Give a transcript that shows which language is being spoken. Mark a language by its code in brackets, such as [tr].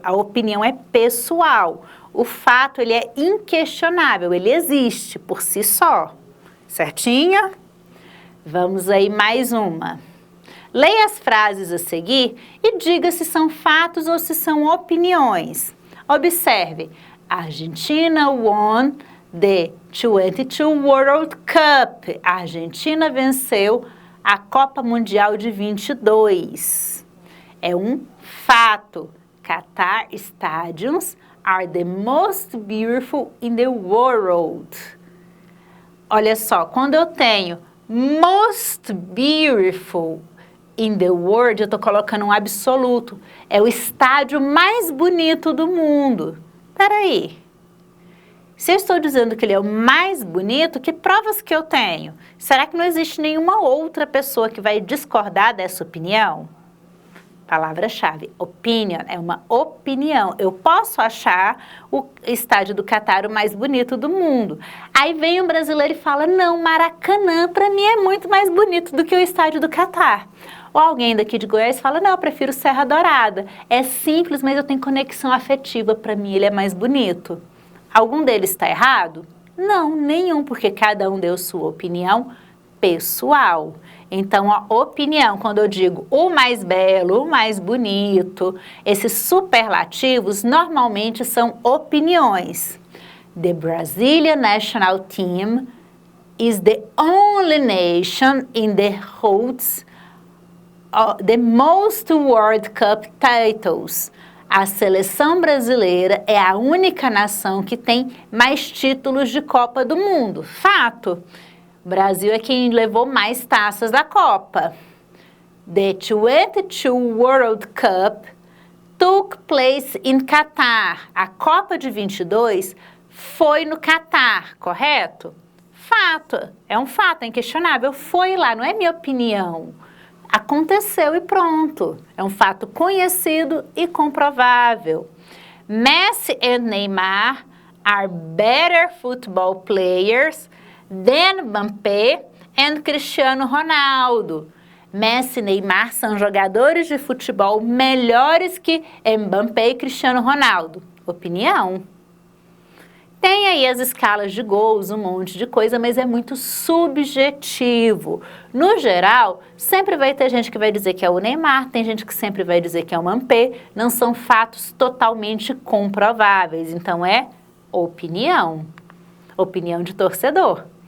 [pt] A opinião é pessoal. O fato, ele é inquestionável, ele existe por si só. Certinho? Vamos aí mais uma. Leia as frases a seguir e diga se são fatos ou se são opiniões. Observe, a [en] Argentina won the 22 World Cup. [pt] A Argentina venceu a Copa Mundial de 22. É um fato. [en] Qatar stadiums are the most beautiful in the world. [pt] Olha só, quando eu tenho [en] most beautiful in the world, [pt] eu estou colocando um absoluto. É o estádio mais bonito do mundo. Peraí. Se eu estou dizendo que ele é o mais bonito, que provas que eu tenho? Será que não existe nenhuma outra pessoa que vai discordar dessa opinião? Palavra-chave, opinion, é uma opinião. Eu posso achar o estádio do Catar o mais bonito do mundo. Aí vem um brasileiro e fala, não, Maracanã para mim é muito mais bonito do que o estádio do Catar. Ou alguém daqui de Goiás fala, não, eu prefiro Serra Dourada. É simples, mas eu tenho conexão afetiva, para mim ele é mais bonito. Algum deles está errado? Não, nenhum, porque cada um deu sua opinião pessoal. Então, a opinião, quando eu digo o mais belo, o mais bonito, esses superlativos normalmente são opiniões. [en] The Brazilian national team is the only nation in the holds the most World Cup titles. [pt] A seleção brasileira é a única nação que tem mais títulos de Copa do Mundo. Fato. O Brasil é quem levou mais taças da Copa. [en] The 22 World Cup took place in Qatar. [pt] A Copa de 22 foi no Catar, correto? Fato, é um fato, é inquestionável. Foi lá, não é minha opinião. Aconteceu e pronto. É um fato conhecido e comprovável. [en] Messi and Neymar are better football players than Mbappé and Cristiano Ronaldo. [pt] Messi e Neymar são jogadores de futebol melhores que Mbappé e Cristiano Ronaldo. Opinião. Tem aí as escalas de gols, um monte de coisa, mas é muito subjetivo. No geral, sempre vai ter gente que vai dizer que é o Neymar, tem gente que sempre vai dizer que é o Mbappé, não são fatos totalmente comprováveis, então é opinião, opinião de torcedor.